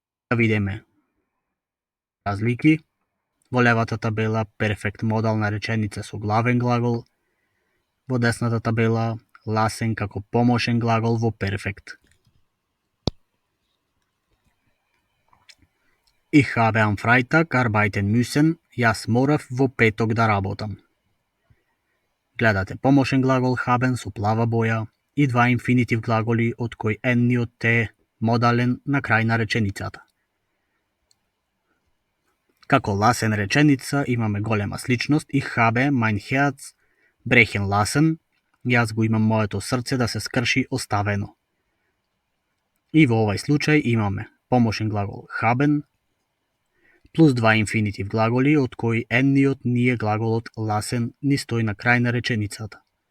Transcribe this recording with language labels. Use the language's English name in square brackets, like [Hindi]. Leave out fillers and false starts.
[Macedonian] Да видиме разлики. Во левата табела перфект модална реченица со главен глагол, во десната табела lassen како помошен глагол во перфект. [German] Ich habe am Freitag arbeiten müssen. [Macedonian] Јас морав во петок да работам. Гледате помошен глагол haben со плава боја и два инфинитив глаголи од кој едниот е модален на крај на реченицата. Како lassen реченица имаме голема сличност. [German] Ich habe mein Herz brechen lassen. [Macedonian] Јас го имам моето срце да се скрши оставено. И во овај случај имаме помошен глагол haben плюс два инфинитив глаголи, од кои едниот ние глаголот lassen ни стои на крај на реченицата.